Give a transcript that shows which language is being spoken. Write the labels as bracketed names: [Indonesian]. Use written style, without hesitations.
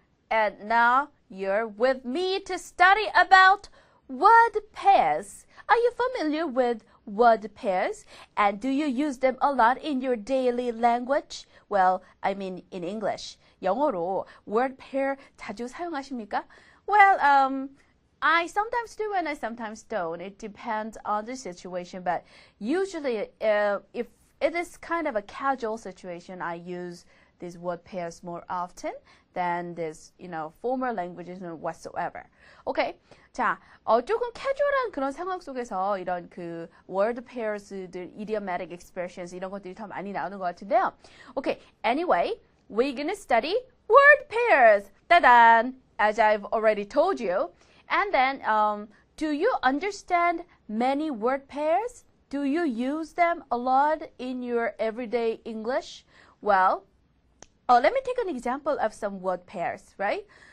[English] And now you're with me to study about word pairs. Are you familiar with word pairs? And do you use them a lot in your daily language? Well, I mean in English. [Korean] 영어로 word pair 자주 사용하십니까? [English] Well, I sometimes do and I sometimes don't. It depends on the situation, but usually if it is kind of a casual situation, I use these word pairs more often than this, formal languages whatsoever. Okay. [Korean] 자, 조금 casual한 그런 상황 속에서 이런 그 word pairs들, idiomatic expressions 이런 것들이 더 많이 나오는 것 같은데요. [English] Okay. Anyway, we're gonna study word pairs. 따단! As I've already told you. And then, do you understand many word pairs? Do you use them a lot in your everyday English? Well, let me take an example of some word pairs, right?